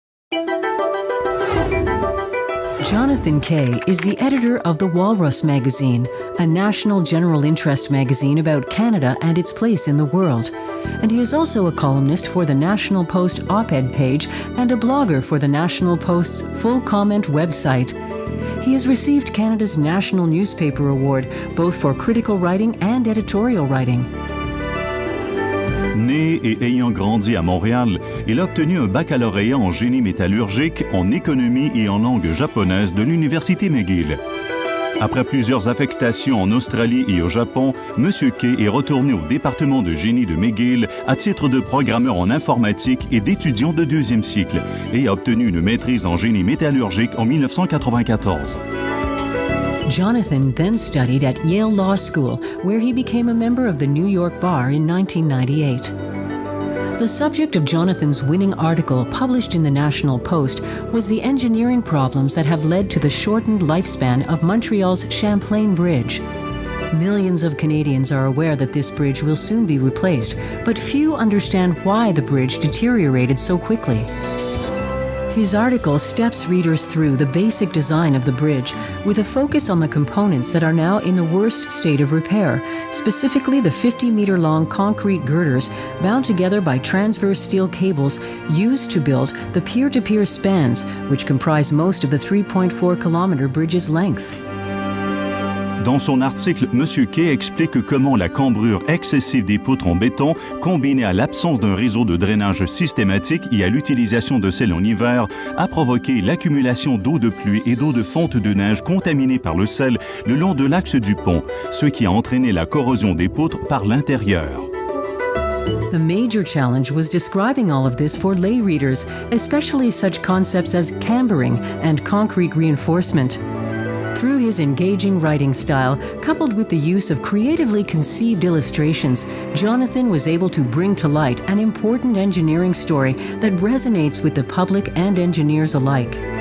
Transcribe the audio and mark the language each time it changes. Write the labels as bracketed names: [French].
[English] Jonathan Kay is the editor of The Walrus magazine, a national general interest magazine about Canada and its place in the world. And he is also a columnist for the National Post op-ed page and a blogger for the National Post's full comment website. He has received Canada's National Newspaper Award, both for critical writing and editorial writing. [French] Né et ayant grandi à Montréal, il a obtenu un baccalauréat en génie métallurgique, en économie et en langue japonaise de l'Université McGill. Après plusieurs affectations en Australie et au Japon, M. Kay est retourné au département de génie de McGill à titre de programmeur en informatique et d'étudiant de deuxième cycle et a obtenu une maîtrise en génie métallurgique en 1994. [English] Jonathan then studied at Yale Law School, where he became a member of the New York Bar in 1998. The subject of Jonathan's winning article published in the National Post was the engineering problems that have led to the shortened lifespan of Montreal's Champlain Bridge. Millions of Canadians are aware that this bridge will soon be replaced, but few understand why the bridge deteriorated so quickly. His article steps readers through the basic design of the bridge, with a focus on the components that are now in the worst state of repair, specifically the 50-meter-long concrete girders bound together by transverse steel cables used to build the pier-to-pier spans, which comprise most of the 3.4-kilometer bridge's length. [French] Dans son article, M. Kay explique comment la cambrure excessive des poutres en béton, combinée à l'absence d'un réseau de drainage systématique et à l'utilisation de sel en hiver, a provoqué l'accumulation d'eau de pluie et d'eau de fonte de neige contaminée par le sel le long de l'axe du pont, ce qui a entraîné la corrosion des poutres par l'intérieur. [English] The major challenge was describing all of this for lay readers, especially such concepts as cambering and concrete reinforcement. Through his engaging writing style, coupled with the use of creatively conceived illustrations, Jonathan was able to bring to light an important engineering story that resonates with the public and engineers alike.